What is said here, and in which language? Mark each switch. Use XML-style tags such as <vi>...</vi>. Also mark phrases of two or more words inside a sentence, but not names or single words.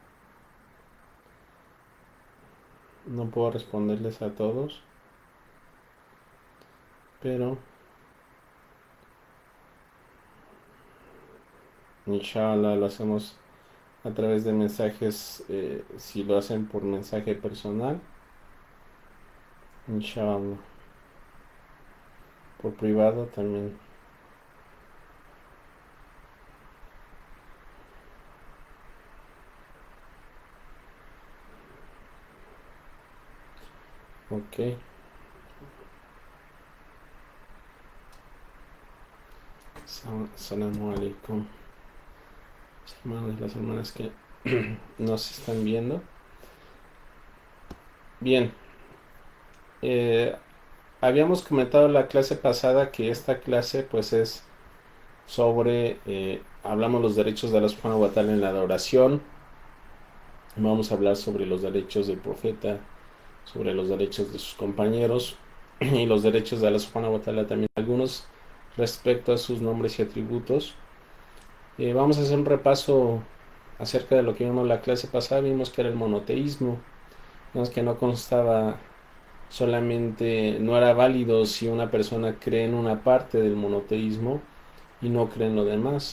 <es>no puedo responderles a todos, pero</es> <ar>إن شاء الله</ar> <es>lo hacemos a través de mensajes, si lo hacen por mensaje personal,</es> <ar>إن شاء الله,</ar> <es>por privado también. Ok.</es> <ar>السلام عليكم,</ar> <es>los hermanos y las hermanas que nos están viendo. Bien, eh, habíamos comentado la clase pasada que esta clase pues es sobre, hablamos los derechos de</es> <ar>الله سبحانه وتعالى</ar> <es>en la adoración. Vamos a hablar sobre los derechos del profeta, sobre los derechos de sus compañeros y los derechos de</es> <ar>الله سبحانه وتعالى</ar> <es>también, algunos respecto a sus nombres y atributos. Vamos a hacer un repaso acerca de lo que vimos la clase pasada. Vimos que era el monoteísmo, vimos que no constaba solamente, no era válido si una persona cree en una parte del monoteísmo y no cree en lo demás.</es>